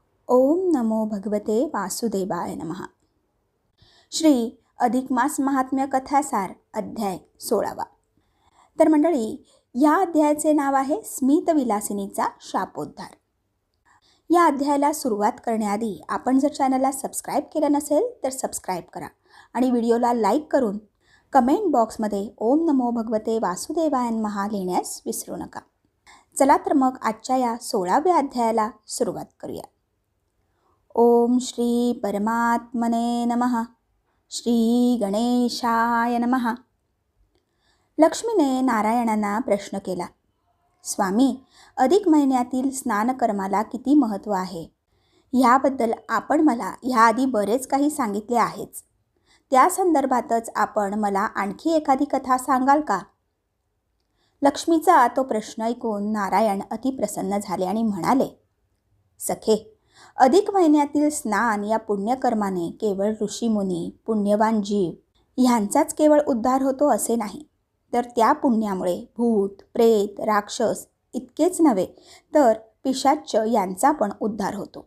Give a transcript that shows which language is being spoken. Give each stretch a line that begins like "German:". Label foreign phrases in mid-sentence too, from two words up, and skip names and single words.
Sanskrit: ओम नमो भगवते वासुदेवाय नमः.
Marathi: श्री अधिक मास महात्म्य कथासार अध्याय 16. तर मंडळी, या अध्यायाचे नाव आहे स्मितविलासिनीचा शापोद्धार. या अध्यायाला सुरुवात करण्याआधी आपण जर चॅनलला सबस्क्राईब केलं नसेल तर सबस्क्राईब करा आणि व्हिडिओला लाईक करून कमेंट बॉक्समध्ये
Sanskrit: ओम नमो भगवते वासुदेवाय नमः
Marathi: लिहिण्यास विसरू नका. चला तर मग आजच्या या 16व्या अध्यायाला सुरुवात करूया.
Sanskrit: ओम श्री परमात्मने नमः. श्री गणेशाय नमः.
Marathi: लक्ष्मीने नारायणांना प्रश्न केला, स्वामी, अधिक महिन्यातील स्नानकर्माला किती महत्त्व आहे? ह्याबद्दल आपण मला ह्याआधी बरेच काही सांगितले आहेच. त्या संदर्भातच आपण मला आणखी एखादी कथा सांगाल का? लक्ष्मीचा तो प्रश्न ऐकून नारायण अतिप्रसन्न झाले आणि म्हणाले, सखे, अधिक महिन्यातील स्नान या पुण्यकर्माने केवळ ऋषीमुनी, पुण्यवान जीव ह्यांचाच केवळ उद्धार होतो असे नाही, तर त्या पुण्यामुळे भूत, प्रेत, राक्षस इतकेच नव्हे तर पिशाच्च यांचा पण उद्धार होतो.